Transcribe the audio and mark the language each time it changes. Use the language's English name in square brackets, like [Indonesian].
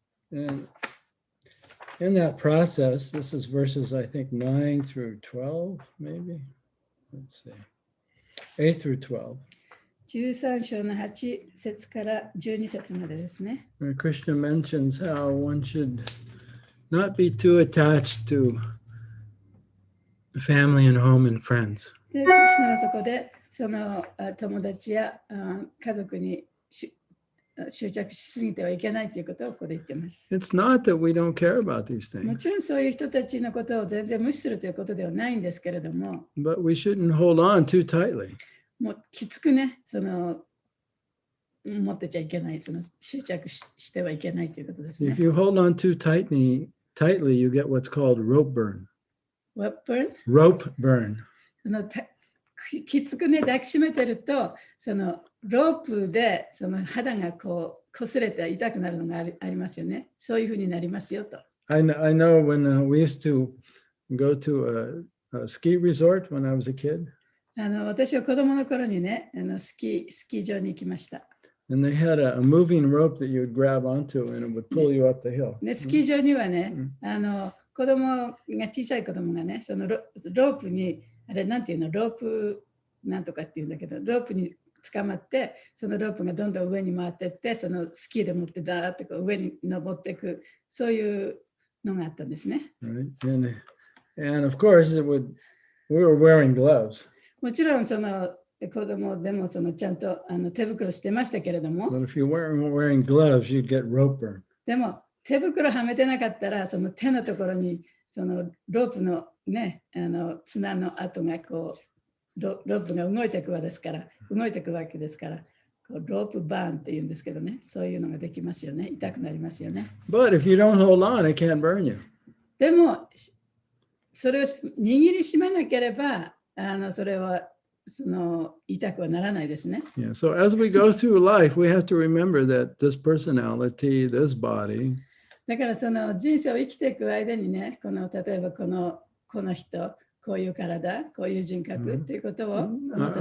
[English] And in that process, this is verses, I think, 9 through 12, maybe. Let's see. 8 through 12. [Japanese] 13章の8節から12節までですね。 [English] Where Krishna mentions how one should not be too attached to family and home and friends. [Japanese] で、クリシュナはそこでその友達や家族に執着しすぎてはいけないということをここで言っています。 [English] It's not that we don't care about these [Japanese] も [English] things, [Japanese] ちろんそういう人たちのことを全然無視するということではないんですけれども、 [English] but we shouldn't hold on too tightly. [Japanese] もうきつくね、その持ってちゃいけない、その執着してはいけないということですね [English] If。 you hold on too tightly, you get what's called rope burn. What burn? Rope burn. [Japanese] きつくね、抱きしめてると、そのロープでその肌がこう擦れて痛くなるのがありますよね。そういうふうになりますよと。 [English] I know when we used to go to a ski resort when I was a kid, [Japanese] 私は子供の頃にね、スキー場に行きました。 [English] and they had a moving rope that you would grab onto and it would pull you up the hill. [Japanese] で、スキー場にはね、子供が小さい子供がね、そのロープに、あれなんていうの、ロープなんとかっていうんだけど、ロープに捕まって、そのロープがどんどん上に回っていって、そのスキーで持ってダーッとこう上に登っていく、そういうのがあったんですね。 [English] Right? And of course we were wearing gloves. [Japanese] もちろんその子供でもそのちゃんと手袋してましたけれども、 [English] But if you weren't wearing gloves, you'd get rope burn. [Japanese] でも手袋はめてなかったらその手のところにそのロープのね綱の跡がこうロープが動いていくわけですから、こうロープバーンって言うんですけどね、そういうのができますよね。痛くなりますよね。 [English] But if you don't hold on, it can't burn you. [Japanese] でもそれを握りしめなければそれはその痛くはならないですね。 [English] Yeah. So as we go through life, we have to remember that this personality, this body, [Japanese] だからその人生を生きていく間にね、例えばこの人、こういう体、こういう人格っていうことを思った